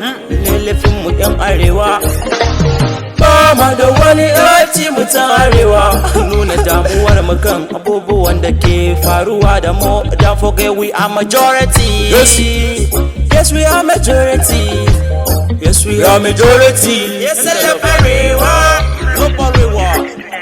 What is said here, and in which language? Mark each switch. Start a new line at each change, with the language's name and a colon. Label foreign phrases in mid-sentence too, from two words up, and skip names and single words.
Hausa: Ne laifin mu yan arewa. Ba ma da wani yanci mu ta arewa. Nuna damuwar mu kan abubuwan da ke faruwa da mu.
English: Don't forget we are majority. Yes. Yes, we are majority. Yes, we We are are majority. Yes, I love arewa. Love arewa.